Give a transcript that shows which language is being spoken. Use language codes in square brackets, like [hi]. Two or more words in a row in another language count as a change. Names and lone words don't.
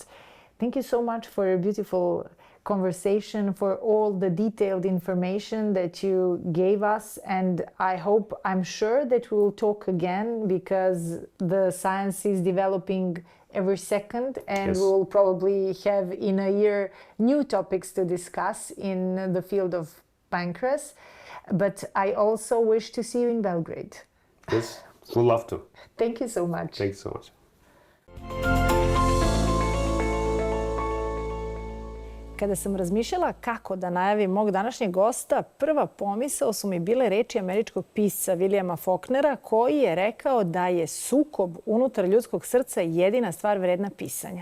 [en] Thank you so much for a beautiful conversation, for all the detailed information that you gave us, and I'm sure that we will talk again, because the science is developing every second, and we will probably have in a year new topics to discuss in the field of pancreas. But I also wish to see you in Belgrade. Yes, would love to. Thank you so much. Thanks so much. [sr] Kada sam razmišljala kako da najavim mog današnjeg gosta, prva pomisao su mi bile reči američkog pisca Williama Faulknera, koji je rekao da je sukob unutar ljudskog srca jedina stvar vredna pisanja.